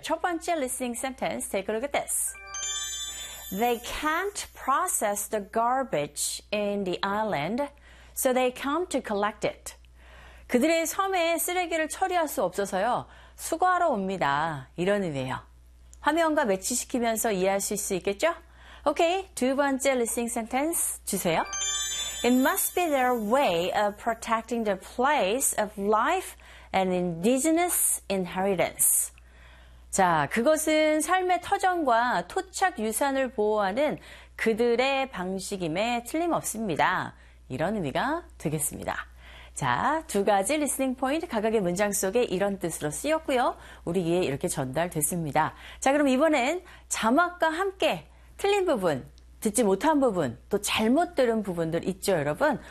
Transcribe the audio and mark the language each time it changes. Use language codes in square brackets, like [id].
[ko] 첫 번째 [en] listening sentence, take a look at this. They can't process the garbage in the island, so they come to collect it. [ko] 그들의 섬에 쓰레기를 처리할 수 없어서요, 수거하러 옵니다. 이런 의미예요. 화면과 매치시키면서 이해하실 수 있겠죠? Okay, 두 번째 listening sentence 주세요. [en] It must be their way of protecting the place of life and indigenous inheritance. [ko] 자, 그것은 삶의 터전과 토착 유산을 보호하는 그들의 방식임에 틀림없습니다. 이런 의미가 되겠습니다. 자, 두 가지 listening point 각각의 문장 속에 이런 뜻으로 쓰였고요. 우리 귀에 이렇게 전달됐습니다. 자, 그럼 이번엔 자막과 함께 틀린 부분, 듣지 못한 부분, 또 잘못 들은 부분들 있죠, 여러분?